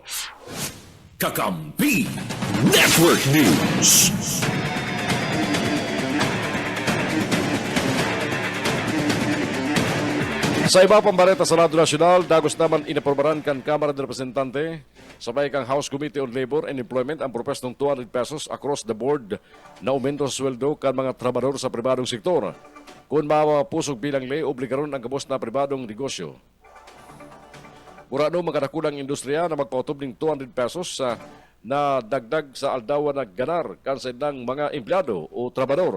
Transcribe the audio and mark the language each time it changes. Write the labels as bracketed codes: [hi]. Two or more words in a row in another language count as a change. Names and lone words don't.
[bik] Kakampi Network News. Sa iba pang balita sa Radyo Nasyonal, dagos naman inapormaran kan Kamara ng Representante, sabay kang House Committee on Labor and Employment ang propestong 200 pesos [en] across the board [bik] na aumento sa sweldo kan mga trabador sa pribadong sektor. Kung mapusog bilang lay, obligaron ang kabos na pribadong negosyo. Murado magkanakulang industriya na magpautob ng 200 pesos na dagdag sa aldawa na ganar kan sa ilang mga empleyado o trabador.